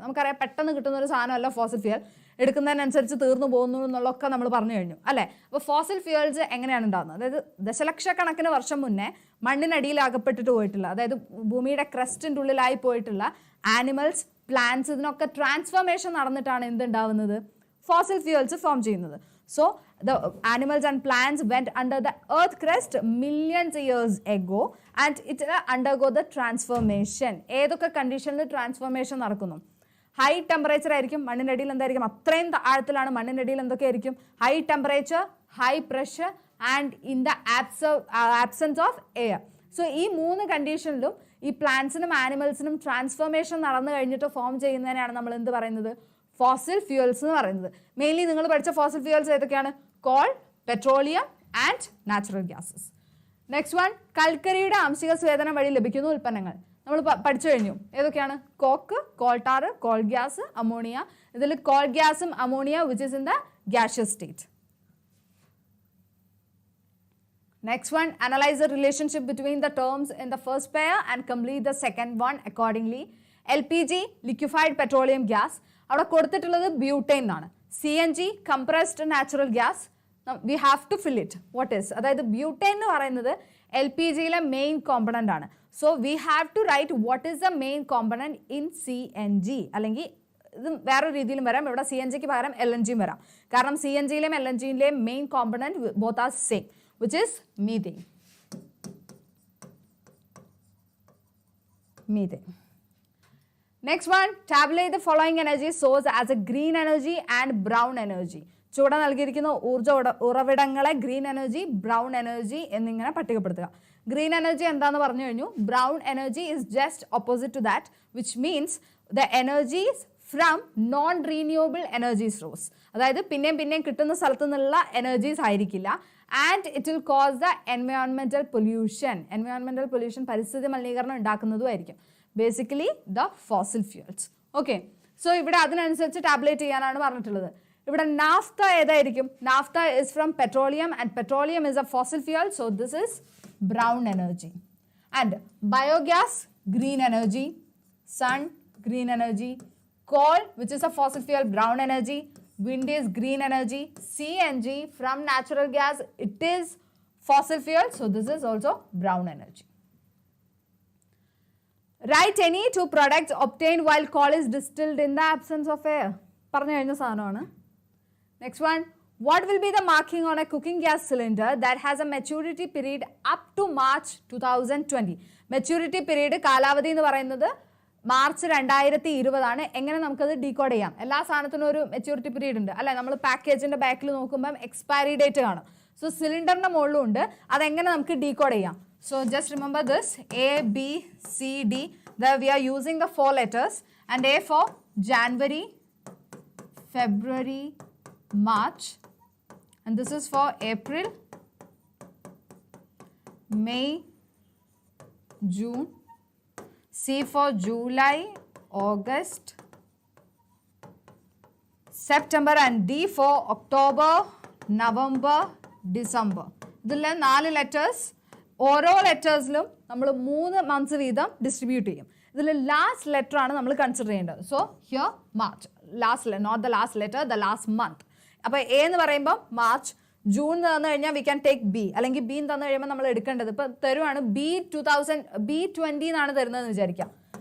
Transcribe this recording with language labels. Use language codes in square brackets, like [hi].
[ml] നമുക്കറിയാം, പെട്ടെന്ന് കിട്ടുന്ന ഒരു സാധനമല്ല ഫോസിൽ ഫ്യൂവൽ. എടുക്കുന്നതിനനുസരിച്ച് തീർന്നു പോകുന്നു എന്നുള്ളതൊക്കെ നമ്മൾ പറഞ്ഞു കഴിഞ്ഞു അല്ലേ. അപ്പോൾ ഫോസിൽ ഫ്യൂവൽസ് എങ്ങനെയാണ് ഉണ്ടാകുന്നത്? അതായത് ദശലക്ഷക്കണക്കിന് വർഷം മുന്നേ മണ്ണിനടിയിൽ അകപ്പെട്ടിട്ട് പോയിട്ടുള്ള, അതായത് ഭൂമിയുടെ ക്രസ്റ്റിൻ്റെ ഉള്ളിലായി പോയിട്ടുള്ള ആനിമൽസ്, പ്ലാന്റ്സ്, ഇതിനൊക്കെ ട്രാൻസ്ഫോർമേഷൻ നടന്നിട്ടാണ് എന്തുണ്ടാവുന്നത്? ഫോസിൽ ഫ്യൂവൽസ് ഫോം ചെയ്യുന്നത്. [en] So the animals and plants went under the earth crust millions of years ago and it undergo the transformation. [ml] ഏതൊക്കെ കണ്ടീഷനിൽ ട്രാൻസ്ഫോർമേഷൻ നടക്കുന്നു? ഹൈ ടെമ്പറേച്ചർ ആയിരിക്കും, മണ്ണിനടിയിൽ എന്തായിരിക്കും? അത്രയും ആഴത്തിലാണ് മണ്ണിനടിയിൽ എന്തൊക്കെയായിരിക്കും? [en] High temperature, high pressure and in the absence of air. [ml] So ഈ മൂന്ന് കണ്ടീഷനിലും ഈ പ്ലാന്റ്സിനും ആനിമൽസിനും ട്രാൻസ്ഫോർമേഷൻ നടന്നു കഴിഞ്ഞിട്ട് ഫോം ചെയ്യുന്നതിനാണ് നമ്മൾ എന്ത് പറയുന്നത്? ഫോസിൽ ഫ്യൂവൽസ് എന്ന് പറയുന്നത്. മെയിൻലി നിങ്ങൾ പഠിച്ച ഫോസിൽ ഫ്യൂവൽസ് ഏതൊക്കെയാണ്? Call, petroleum and natural gases. Next one, കൽക്കരിയുടെ ആംശിക സ്വേദനം വഴി ലഭിക്കുന്ന ഉൽപ്പന്നങ്ങൾ. നമ്മൾ പഠിച്ചു കഴിഞ്ഞു. ഏതൊക്കെയാണ്? Coke, call tar, coal gas, ammonia. ഇതിൽ കോൾ ഗ്യാസും ammonia [en] Which is in the gaseous state. Next one, analyze the relationship between the terms in the first pair and complete the second one accordingly. LPG, liquefied petroleum gas. [ml] അവിടെ കൊടുത്തിട്ടുള്ളത് butyne എന്നാണ്. [en] CNG, compressed natural gas. We have to fill it. What is? [ml] അതായത് butyne എന്ന് പറയുന്നത് LPGയിലെ main component ആണ്. [en] So we have to write what is the main component in CNG. [ml] അല്ലെങ്കിൽ ഇത് വേറൊരു രീതിയിലും വരാം. ഇവിടെ CNGക്ക് പകരം LNGയും വരാം. കാരണം CNGയിലെയും LNGയിലെയും main component both are same, [en] which is methane. Methane. Next one, tabulate the following energy source as a green energy and brown energy. [ml] ചുവടെ നൽകിയിരിക്കുന്ന ഊർജ്ജ ഉറവിടങ്ങളെ ഗ്രീൻ എനർജി, ബ്രൗൺ എനർജി എന്നിങ്ങനെ പട്ടികപ്പെടുത്തുക. ഗ്രീൻ എനർജി എന്താന്ന് പറഞ്ഞു കഴിഞ്ഞു. [en] Brown energy is just opposite to that, which means the energies from non renewable energy source. [ml] അതായത് പിന്നെയും കിട്ടുന്ന സ്ഥലത്തു നിന്നുള്ള എനർജീസ് ആയിരിക്കില്ല. [en] and it will cause the environmental pollution. [ml] Environmental pollution പരിസ്ഥിതി മലിനീകരണം ഉണ്ടാക്കുന്നതുമായിരിക്കും. [en] Basically the fossil fuels. Okay. [ml] So ഇവിടെ അതിനനുസരിച്ച് ടാബ്ലേറ്റ് ചെയ്യാനാണ് പറഞ്ഞിട്ടുള്ളത്. ഇവിടെ നാഫ്ത ഏതായിരിക്കും? [en] Naphtha is from petroleum and petroleum is a fossil fuel. So this is brown energy. And biogas, green energy. Sun, green energy. Coal, which is a fossil fuel, brown energy. Wind is green energy. CNG from natural gas, it is fossil fuel. So this is also brown energy. Write any two products obtained while coal is distilled in the absence of air. [ml] പറഞ്ഞു കഴിഞ്ഞ സാധനമാണ്. [en] Next one. What will be the marking on a cooking gas cylinder that has a maturity period up to March 2020? [ml] Maturity period കാലാവധി എന്ന് പറയുന്നത് March 2020 ആണ്. എങ്ങനെ നമുക്കത് decode ചെയ്യാം? എല്ലാ സാധനത്തിനും ഒരു മെച്യൂരിറ്റി പീരീഡ് ഉണ്ട് അല്ലെ? നമ്മൾ പാക്കേജിന്റെ ബാക്കിൽ നോക്കുമ്പോൾ എക്സ്പയറി ഡേറ്റ് കാണും. സോ സിലിണ്ടറിന്റെ മുകളിലും ഉണ്ട്. അതെങ്ങനെ നമുക്ക് ഡീകോഡ് ചെയ്യാം? [en] So just remember this, A, B, C, D. There we are using the 4 letters. And A for January, February, March. And this is for April, May, June. C for July, August, September. And D for October, November, December. [ml] ഇതിൽ 4 letters. ഓരോ ലെറ്റേഴ്സിലും നമ്മൾ 3 months വീതം distribute ചെയ്യും. ഇതിൽ last letter ആണ് നമ്മൾ consider ചെയ്യേണ്ടത്. [en] So here March, last, not the last letter, the last month. [ml] അപ്പോൾ എ എന്ന് പറയുമ്പോൾ മാർച്ച്, ജൂൺ തന്നു കഴിഞ്ഞാൽ [en] we can take B, [ml] അല്ലെങ്കിൽ ബി തന്നു കഴിയുമ്പോൾ നമ്മൾ എടുക്കേണ്ടത് ഇപ്പം തരുവാണ് B20 എന്നാണ് തരുന്നതെന്ന് വിചാരിക്കാം.